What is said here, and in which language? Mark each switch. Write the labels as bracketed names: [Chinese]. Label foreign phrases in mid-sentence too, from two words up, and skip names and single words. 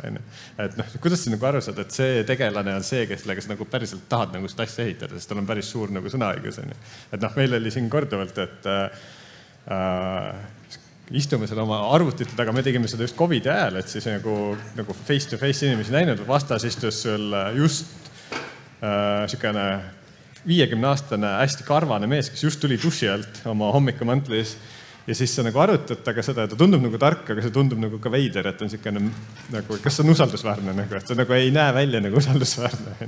[Estonian] Et kuidas sa nagu aru saad, et see tegelane on see, kellega sa nagu päriselt tahad nagu seda asja ehitada, sest tal on päris suur nagu sõnaõigus. Et meil oli siin korduvalt, et istume seal oma arvutite taga, me tegime seda just COVID ajal, et siis nagu [English] face to face [Estonian] inimesi näinud, vastas istus sul just sükene 50-aastane hästi karvane mees, kes just tuli duši alt oma hommikumantlis ja siis sa nagu arutad taga seda, et ta tundub nagu tark, aga see tundub nagu ka veider, et on sükene nagu, kas see on usaldusväärne nagu, et see nagu ei näe välja nagu usaldusväärne.